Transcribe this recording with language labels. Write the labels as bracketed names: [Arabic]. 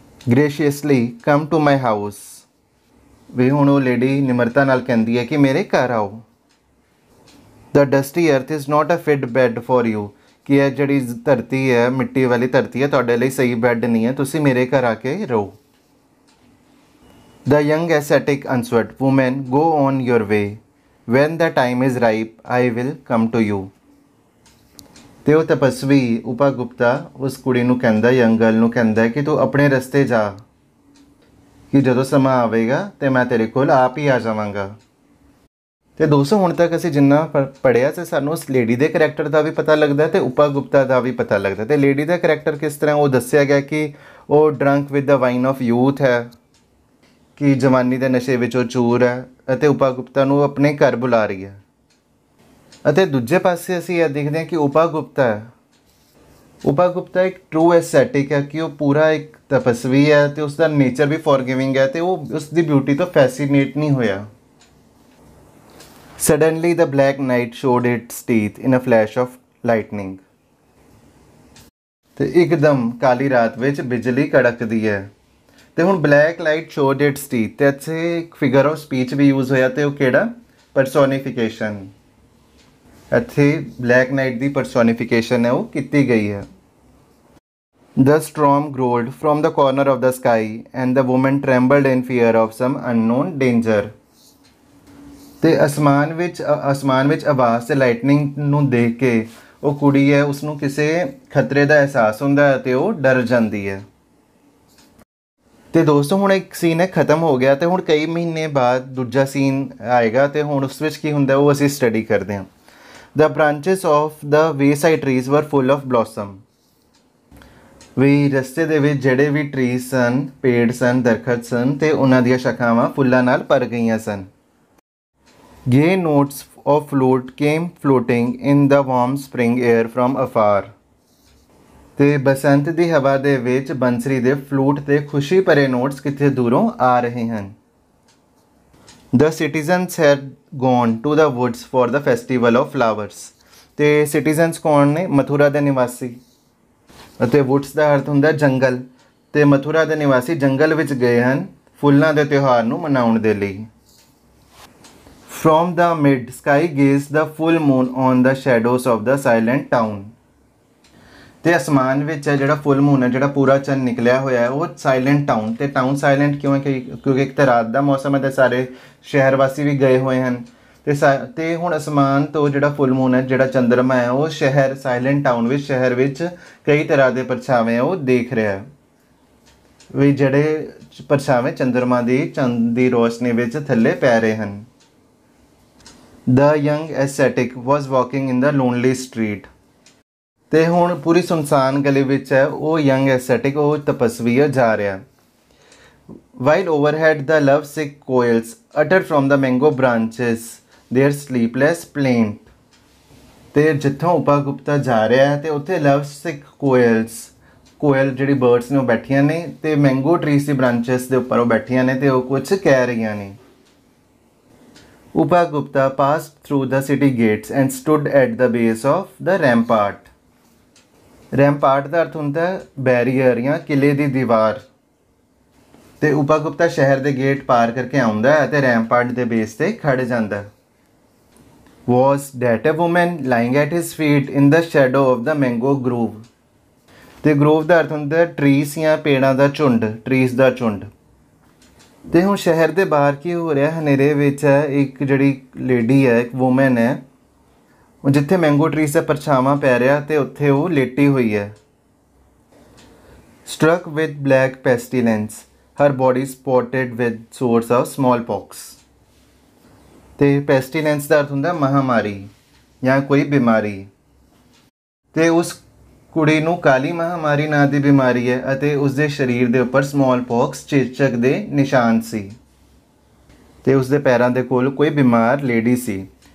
[English] Graciously come to my house. [Punjabi] ਵੀ ਹੁਣ ਉਹ lady ਨਿਮਰਤਾ ਨਾਲ ਕਹਿੰਦੀ ਹੈ ਕਿ ਮੇਰੇ ਘਰ ਆਓ। [English] The dusty earth is not a fit bed for you. [Punjabi] ਕਿ ਇਹ ਜਿਹੜੀ ਧਰਤੀ ਹੈ, ਮਿੱਟੀ ਵਾਲੀ ਧਰਤੀ ਹੈ, ਤੁਹਾਡੇ ਲਈ ਸਹੀ ਬੈੱਡ ਨਹੀਂ ਹੈ, ਤੁਸੀਂ ਮੇਰੇ ਘਰ ਆ ਕੇ ਰਹੋ। [English] The young ascetic answered, Woman, go on your way. When the time is ripe, I will come to you. [Punjabi] ਤੇ ਉਹ ਤਪਸਵੀ ਉਪਾ ਗੁਪਤਾ ਉਸ ਕੁੜੀ ਨੂੰ ਕਹਿੰਦਾ, ਯੰਗ ਗਰਲ ਨੂੰ ਕਹਿੰਦਾ ਕਿ ਤੂੰ ਆਪਣੇ ਰਸਤੇ ਜਾ, ਕਿ ਜਦੋਂ ਸਮਾਂ ਆਵੇਗਾ ਤੇ ਮੈਂ ਤੇਰੇ ਕੋਲ ਆਪ ਹੀ ਆ ਜਾਵਾਂਗਾ। ਤੇ ਦੋਸਤੋ, ਹੁਣ ਤੱਕ ਅਸੀਂ ਜਿੰਨਾ ਪੜ੍ਹਿਆ ਤੇ ਸਾਨੂੰ ਉਸ ਲੇਡੀ ਦੇ ਕਰੈਕਟਰ ਦਾ ਵੀ ਪਤਾ ਲੱਗਦਾ ਤੇ ਉਪਾ ਗੁਪਤਾ ਦਾ ਵੀ ਪਤਾ ਲੱਗਦਾ। ਤੇ ਲੇਡੀ ਦਾ ਕਰੈਕਟਰ ਕਿਸ ਤਰ੍ਹਾਂ ਉਹ ਦੱਸਿਆ ਗਿਆ ਕਿ ਉਹ [English] drunk with the wine of youth [Punjabi] ਹੈ, ਕਿ ਜਵਾਨੀ ਦੇ ਨਸ਼ੇ ਵਿੱਚ ਉਹ ਚੂਰ ਹੈ ਅਤੇ ਉਪਾ ਗੁਪਤਾ ਨੂੰ ਆਪਣੇ ਘਰ ਬੁਲਾ ਰਹੀ ਹੈ। ਅਤੇ ਦੂਜੇ ਪਾਸੇ ਅਸੀਂ ਇਹ ਦੇਖਦੇ ਹਾਂ ਕਿ ਉਪਾ ਗੁਪਤਾ ਇੱਕ ਟਰੂ ਐਸਥੈਟਿਕ ਹੈ, ਕਿ ਉਹ ਪੂਰਾ ਇੱਕ ਤਪਸਵੀ ਹੈ ਤੇ ਉਸ ਦਾ ਨੇਚਰ ਵੀ ਫੋਰਗਿਵਿੰਗ ਹੈ ਤੇ ਉਹ ਉਸ ਦੀ ਬਿਊਟੀ ਤੋਂ ਫੈਸੀਨੇਟ ਨਹੀਂ ਹੋਇਆ। [English] Suddenly the black night showed its teeth in a flash of lightning. [Punjabi] ਤੇ ਇੱਕਦਮ ਕਾਲੀ ਰਾਤ ਵਿੱਚ ਬਿਜਲੀ ਕੜਕਦੀ ਹੈ। ਤੇ ਹੁਣ [English] black light showed its teeth, [Punjabi] ਤੇ ਇੱਥੇ ਇੱਕ figure of speech we use ਹੋਇਆ ਤੇ ਉਹ ਕਿਹੜਾ? ਪਰਸੋਨੀਫਿਕੇਸ਼ਨ। ਇੱਥੇ ਬਲੈਕ ਨਾਈਟ ਦੀ ਪਰਸੋਨੀਫਿਕੇਸ਼ਨ ਹੈ ਉਹ ਕੀਤੀ ਗਈ ਹੈ। [English] The storm growled from the corner of the sky and the woman trembled in fear of some unknown danger। [Punjabi] ਤੇ ਅਸਮਾਨ ਵਿੱਚ ਆਵਾਜ਼ ਤੇ ਲਾਈਟਨਿੰਗ ਨੂੰ ਦੇਖ ਕੇ ਉਹ ਕੁੜੀ ਹੈ ਉਸਨੂੰ ਕਿਸੇ ਖਤਰੇ ਦਾ ਅਹਿਸਾਸ ਹੁੰਦਾ ਹੈ ਤੇ ਉਹ ਡਰ ਜਾਂਦੀ ਹੈ। ਤੇ ਦੋਸਤੋ ਹੁਣ ਇੱਕ ਸੀਨ ਹੈ ਖਤਮ ਹੋ ਗਿਆ ਤੇ ਹੁਣ ਕਈ ਮਹੀਨੇ ਬਾਅਦ ਦੂਜਾ ਸੀਨ ਆਏਗਾ ਤੇ ਹੁਣ ਉਸ ਵਿੱਚ ਕੀ ਹੁੰਦਾ ਉਹ ਅਸੀਂ ਸਟੱਡੀ ਕਰਦੇ ਹਾਂ। [English] The branches of the wayside trees were full of blossom। [Punjabi] ਵੀ ਰਸਤੇ ਦੇ ਵਿੱਚ ਜਿਹੜੇ ਵੀ ਟਰੀਜ਼ ਸਨ, ਪੇੜ ਸਨ, ਦਰਖਤ ਸਨ ਤੇ ਉਹਨਾਂ ਦੀਆਂ ਸ਼ਾਖਾਵਾਂ ਫੁੱਲਾਂ ਨਾਲ ਭਰ ਗਈਆਂ ਸਨ। [English] Gay notes of flute came floating in the warm spring air from afar। [Punjabi] ਤੇ ਬਸੰਤ ਦੀ ਹਵਾ ਦੇ ਵਿੱਚ ਬੰਸਰੀ ਦੇ ਫਲੂਟ ਤੇ ਖੁਸ਼ੀ ਭਰੇ ਨੋਟਸ ਕਿਤੇ ਦੂਰੋਂ ਆ ਰਹੇ ਹਨ। [English] The citizens had gone to the woods for the festival of flowers। [Punjabi] ਤੇ ਸਿਟੀਜ਼ਨਸ ਕੌਣ ਨੇ? ਮਥੁਰਾ ਦੇ ਨਿਵਾਸੀ। ਅਤੇ ਵੁੱਡਸ ਦਾ ਅਰਥ ਹੁੰਦਾ ਜੰਗਲ ਤੇ ਮਥੁਰਾ ਦੇ ਨਿਵਾਸੀ ਜੰਗਲ ਵਿੱਚ ਗਏ ਹਨ ਫੁੱਲਾਂ ਦੇ ਤਿਉਹਾਰ ਨੂੰ ਮਨਾਉਣ ਦੇ ਲਈ। [English] From the mid sky gazed the full moon on the shadows of the silent town। [Punjabi] ਤੇ ਅਸਮਾਨ ਵਿੱਚ ਹੈ ਜਿਹੜਾ ਫੁੱਲ ਮੂਨ ਹੈ, ਜਿਹੜਾ ਪੂਰਾ ਚੰਨ ਨਿਕਲਿਆ ਹੋਇਆ ਹੈ ਉਹ ਸਾਇਲੈਂਟ ਟਾਊਨ। ਤੇ ਟਾਊਨ ਸਾਇਲੈਂਟ ਕਿਉਂ ਹੈ? ਕਿਉਂਕਿ ਇੱਕ ਤਾਂ ਰਾਤ ਦਾ ਮੌਸਮ ਹੈ ਤੇ ਸਾਰੇ ਸ਼ਹਿਰ ਵਾਸੀ ਵੀ ਗਏ ਹੋਏ ਹਨ ਤੇ ਹੁਣ ਅਸਮਾਨ ਤੋਂ ਜਿਹੜਾ ਫੁੱਲ ਮੂਨ ਹੈ, ਜਿਹੜਾ ਚੰਦਰਮਾ ਹੈ, ਉਹ ਸ਼ਹਿਰ ਸਾਇਲੈਂਟ ਟਾਊਨ ਵਿੱਚ ਸ਼ਹਿਰ ਵਿੱਚ ਕਈ ਤਰ੍ਹਾਂ ਦੇ ਪਰਛਾਵੇਂ ਉਹ ਦੇਖ ਰਿਹਾ ਹੈ ਵੀ ਜਿਹੜੇ ਪਰਛਾਵੇਂ ਚੰਦਰਮਾ ਦੀ ਚੰਦ ਦੀ ਰੋਸ਼ਨੀ ਵਿੱਚ ਥੱਲੇ ਪੈ ਰਹੇ ਹਨ। [English] The young ascetic was walking in the lonely street। [Punjabi] ਤੇ ਹੁਣ ਪੂਰੀ ਸੁਨਸਾਨ ਗਲੀ ਵਿੱਚ ਹੈ ਉਹ ਯੰਗ ਐਸਥੈਟਿਕ, ਉਹ ਤਪਸਵੀ ਜਾ ਰਿਹਾ। [English] While overhead the love sick coils uttered from the mango branches their sleepless plaint। [Punjabi] ਤੇ ਜਿੱਥੋਂ ਉਪਾ ਗੁਪਤਾ ਜਾ ਰਿਹਾ ਹੈ ਤੇ ਉੱਥੇ ਲਵ ਸਿਕ ਕੋਇਲ ਜਿਹੜੀ ਬਰਡਸ ਨੇ ਉਹ ਬੈਠੀਆਂ ਨੇ ਤੇ ਮੈਂਗੋ ਟਰੀਜ਼ ਦੀ ਬ੍ਰਾਂਚਸ ਦੇ ਉੱਪਰ ਉਹ ਬੈਠੀਆਂ ਨੇ ਤੇ ਉਹ ਕੁਝ ਕਹਿ ਰਹੀਆਂ ਨੇ। [English] Upa Gupta passed through the city gates and stood at the base of the rampart। [Punjabi] ਰੈਂਪਾਰਟ ਦਾ ਅਰਥ ਹੁੰਦਾ ਬੈਰੀਅਰ ਜਾਂ ਕਿਲੇ ਦੀ ਦੀਵਾਰ। ਤੇ ਉਪਾ ਗੁਪਤਾ ਸ਼ਹਿਰ ਦੇ ਗੇਟ ਪਾਰ ਕਰਕੇ ਆਉਂਦਾ ਹੈ ਅਤੇ ਰੈਂਪਾਰਟ ਦੇ ਬੇਸ ਤੇ ਖੜ ਜਾਂਦਾ। Was that a woman lying at his feet in the shadow of the mango grove। ਤੇ ਗਰੋਵ ਦਾ ਅਰਥ ਹੁੰਦਾ ਟਰੀਜ਼ ਜਾਂ ਪੇੜਾਂ ਦਾ ਝੁੰਡ, ਟਰੀਜ਼ ਦਾ ਝੁੰਡ। ਤੇ ਹੁਣ ਸ਼ਹਿਰ ਦੇ ਬਾਹਰ ਕੀ ਹੋ ਰਿਹਾ? ਹਨੇਰੇ ਵਿੱਚ ਹੈ ਇੱਕ ਜਿਹੜੀ ਲੇਡੀ ਹੈ, ਇੱਕ ਵੂਮਨ ਹੈ, ਉਹ ਜਿੱਥੇ ਮੈਂਗੋ ਟਰੀਜ਼ ਦਾ ਪਰਛਾਵਾਂ ਪੈ ਰਿਹਾ ਤੇ ਉੱਥੇ ਉਹ ਲੇਟੀ ਹੋਈ ਹੈ। [English] Struck with black pestilence, her body spotted with sores of smallpox। [Punjabi] ਤੇ pestilence ਦਾ ਅਰਥ ਹੁੰਦਾ ਮਹਾਮਾਰੀ ਜਾਂ ਕੋਈ ਬਿਮਾਰੀ। ਤੇ ਉਸ ਕੁੜੀ ਨੂੰ ਕਾਲੀ ਮਹਾਮਾਰੀ ਨਾਂ ਦੀ ਬਿਮਾਰੀ ਹੈ ਅਤੇ ਉਸਦੇ ਸਰੀਰ ਦੇ ਉੱਪਰ smallpox ਚੇਚਕ ਦੇ ਨਿਸ਼ਾਨ ਸੀ ਤੇ ਉਸਦੇ ਪੈਰਾਂ ਦੇ ਕੋਲ ਕੋਈ ਬਿਮਾਰ ਲੇਡੀ ਸੀ।